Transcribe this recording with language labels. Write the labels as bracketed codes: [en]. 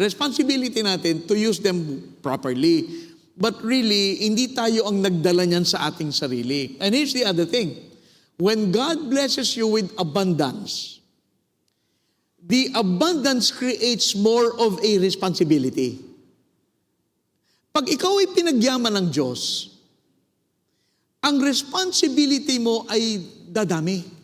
[en] Responsibility [tl] natin [en] to use them properly. But really, [tl] hindi tayo ang nagdala niyan sa ating sarili. [en] And here's the other thing. When God blesses you with abundance, the abundance creates more of a responsibility. [tl] Pag ikaw ay pinagyaman ng Diyos, ang responsibility mo ay dadami.